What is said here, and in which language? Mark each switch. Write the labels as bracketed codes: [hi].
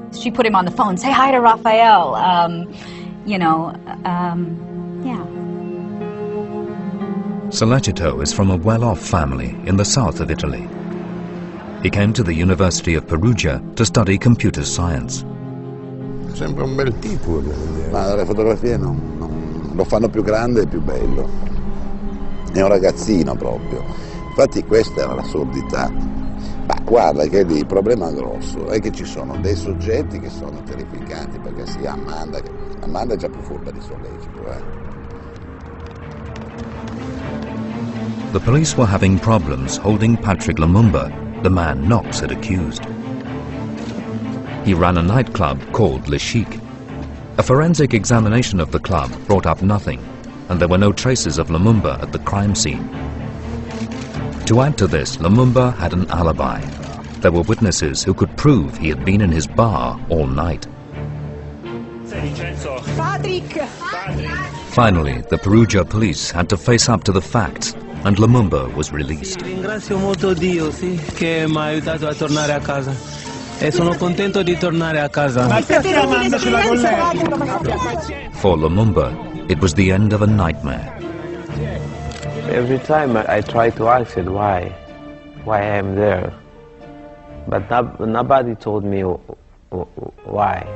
[en] She put him on the phone, say hi to Raphael, yeah. Sollecito is from a well-off family in the south of Italy. He came to the University of Perugia to study computer science. [it] Sembra un bel tipo. Ma le fotografie non lo fanno più grande e più bello. È un ragazzino proprio. Infatti questa era l'assurdità. Ma guarda che lì il problema grosso è che ci sono dei soggetti che sono terrificanti, perché sia Amanda è già più furba di Sollecito. [en] The police were having problems holding Patrick Lumumba, the man Knox had accused. He ran a nightclub called Le Chic. A forensic examination of the club brought up nothing, and there were no traces of Lumumba at the crime scene. To add to this, Lumumba had an alibi. There were witnesses who could prove he had been in his bar all night. Patrick! Finally, the Perugia police had to face up to the facts, and Lumumba was released. [it] Ringrazio molto Dio, sì, che mi ha aiutato a tornare a casa. E sono contento di tornare a casa. [en] For Lumumba, it was the end of a nightmare. Every time I try to ask it why I am there, but nobody told me why.